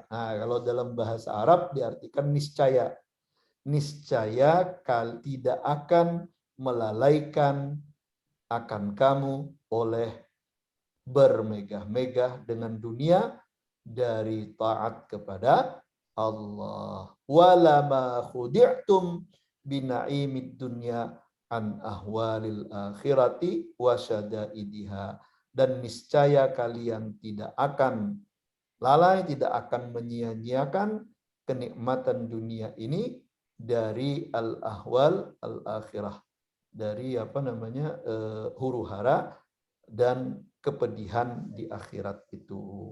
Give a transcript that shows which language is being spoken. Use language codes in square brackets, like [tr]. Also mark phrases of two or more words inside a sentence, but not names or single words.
[id] Nah, kalau dalam bahasa Arab diartikan niscaya. Niscaya tidak akan melalaikan akan kamu oleh bermegah-megah dengan dunia dari taat kepada Allah. [ar] ولما خدعتم بنعيم الدنيا عن أهوال الآخرة وشدائدها. [id] Dan niscaya kalian tidak akan lalai, tidak akan menyia-nyiakan kenikmatan dunia ini dari [ar] الأهوال الآخرة, [id] dari huru hara dan kepedihan di akhirat itu.